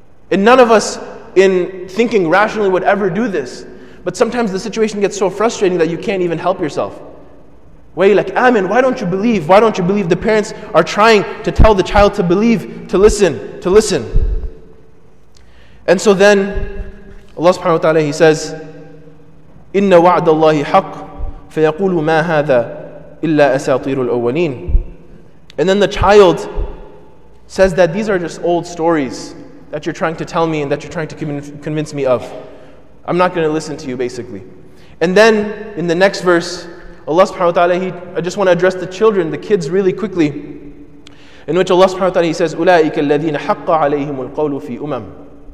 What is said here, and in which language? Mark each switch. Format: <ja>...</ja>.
<en>And none of us in thinking rationally would ever do this. But sometimes the situation gets so frustrating that you can't even help yourself. Waylak, Amin, why don't you believe? Why don't you believe? The parents are trying to tell the child to believe, to listen, to listen. And so then Allah subhanahu wa ta'ala, He says,</en> <ar>إِنَّ وَعْدَ اللَّهِ حَقٌّ فَيَقُولُ مَا هَذَا إِلَّا أَسَاطِيرُ الْأَوَّلِينَ.</ar> <en>And then the child says that these are just old stories that you're trying to tell me and that you're trying to convince me of. I'm not going to listen to you, basically. And then in the next verse, Allah subhanahu wa ta'ala, I just want to address the children, the kids really quickly, in which Allah subhanahu wa ta'ala, He says,</en> <ar>أُولَٰئِكَ الَّذِينَ حَقَّ عَلَيْهِمُ الْقَوْلُ فِي أُمَمٍ.</ar>